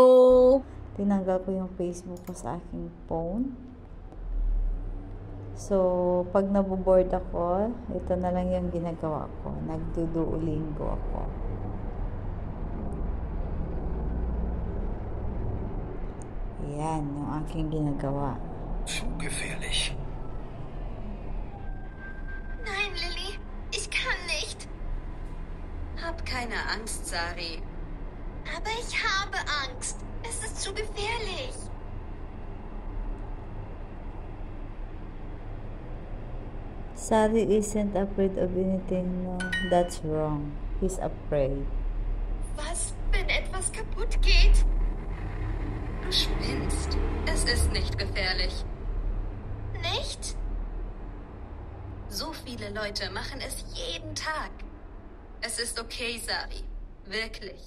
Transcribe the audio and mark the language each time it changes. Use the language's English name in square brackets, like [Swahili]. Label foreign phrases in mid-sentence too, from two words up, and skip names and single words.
[Filipino] Tinanggal ko yung Facebook ko sa aking phone. So, pag naboboard ako, ito na lang yung ginagawa ko. Nagduduolingo ako. Ayan, yung aking ginagawa. [German] Zu gefährlich. Nein, Lilly, ich kann nicht. Hab keine Angst, Sari. Aber ich habe Angst. Es ist zu gefährlich. [English] Sari isn't afraid of anything. No, that's wrong. He's afraid. [German] Was, wenn etwas kaputt geht? Du spinnst. Es ist nicht gefährlich. Nicht? So viele Leute machen es jeden Tag. Es ist okay, Sari. Wirklich.